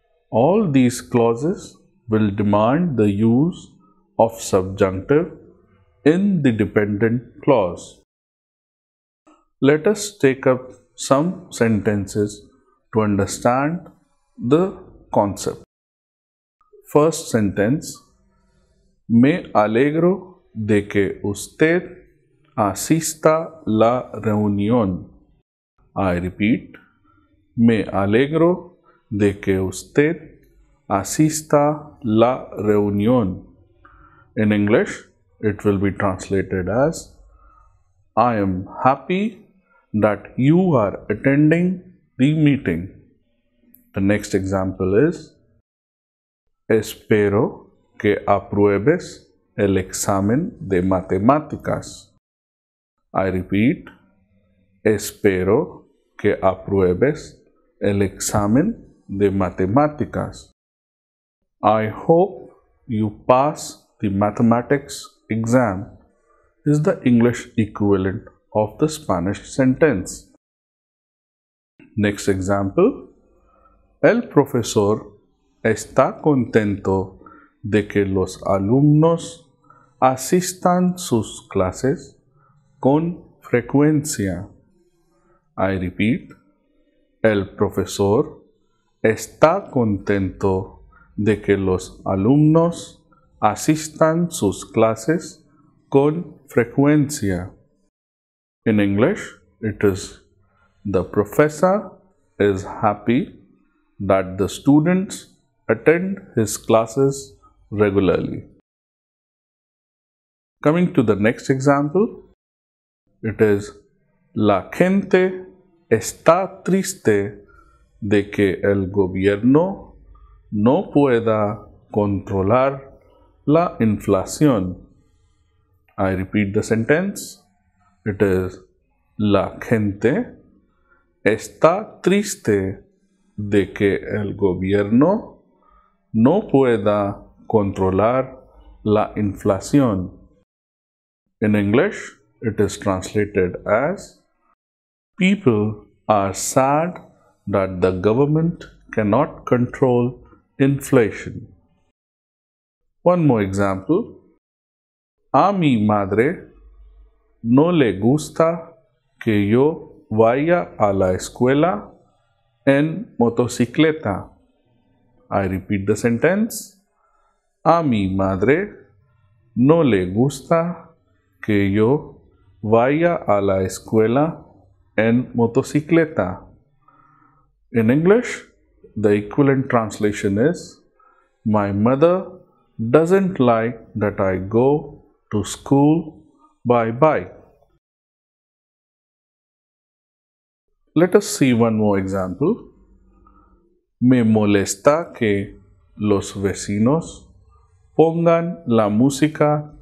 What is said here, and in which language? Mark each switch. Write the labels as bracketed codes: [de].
[en] All these clauses will demand the use of subjunctive in the dependent clause. Let us take up some sentences to understand the concept. First sentence: [es] Me alegro de que usted asista la reunión. [en] I repeat, [es] me alegro de que usted asista la reunión. [en] In English, it will be translated as I am happy that you are attending the meeting. The next example is [es] Espero que apruebes el examen de matemáticas. [en] I repeat, [es] espero que apruebes el examen de matemáticas. [en] I hope you pass the mathematics exam is the English equivalent of the Spanish sentence. Next example, [es] el profesor está contento de que los alumnos asistan sus clases con frecuencia. [en] I repeat, [es] el profesor está contento de que los alumnos asistan sus clases con frecuencia. [en] In English, it is the professor is happy that the students attend his classes regularly. Coming to the next example, it is [es] La gente está triste de que el gobierno no pueda controlar la inflación. [en] I repeat the sentence. It is [es] La gente está triste de que el gobierno no pueda controlar la inflación. [en] In English, it is translated as people are sad that the government cannot control inflation. One more example. [es] A mi madre no le gusta que yo vaya a la escuela en motocicleta. [en] I repeat the sentence. [es] A mi madre no le gusta que yo vaya a la escuela en motocicleta. [en] In English, the equivalent translation is my mother doesn't like that I go to school by bike. Let us see one more example. [es] Me molesta que los vecinos pongan la música